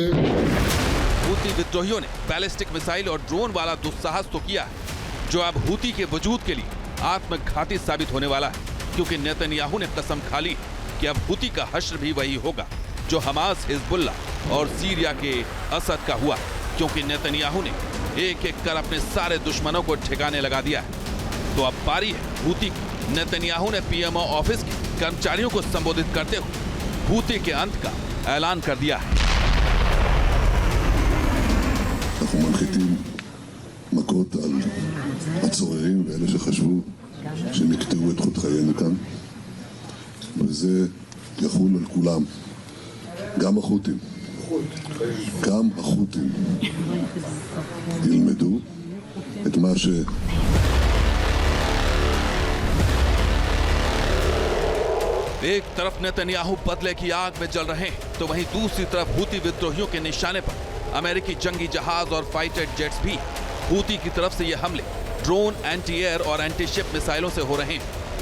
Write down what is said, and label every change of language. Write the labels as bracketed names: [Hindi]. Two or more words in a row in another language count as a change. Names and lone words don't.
[Hindi] हूती विद्रोहियों ने [English] ballistic missile [Hindi] और ड्रोन वाला दुस्साहस तो किया है, जो अब हूती के वजूद के लिए आत्मघाती साबित होने वाला है, क्योंकि नेतन्याहू ने कसम खा ली कि अब हूती का हश्र भी वही होगा जो हमास, हिजबुल्लाह और सीरिया के असद का हुआ, क्योंकि नेतन्याहू ने एक एक कर अपने सारे दुश्मनों को ठिकाने लगा दिया है। तो अब बारी है हूती की। नेतन्याहू ने [English] PMO office [Hindi] के कर्मचारियों को संबोधित करते हुए हूती के अंत का ऐलान कर दिया है। [Hebrew] אנחנו מנחיתים מכות על הצוררים ואלה שחשבו שהם יקטעו את חוט חיינו כאן, וזה יחול על כולם, גם החות'ים. גם החות'ים ילמדו את מה ש... [Hindi] एक तरफ नेतन्याहू बदले की आग में जल रहे हैं, तो वहीं दूसरी तरफ हूती विद्रोहियों के निशाने पर अमेरिकी जंगी जहाज और [English] fighter jets [Hindi] भी। हूती की तरफ से ये हमले ड्रोन, [English] anti air [Hindi] और [English] anti ship missiles [Hindi] से हो रहे हैं।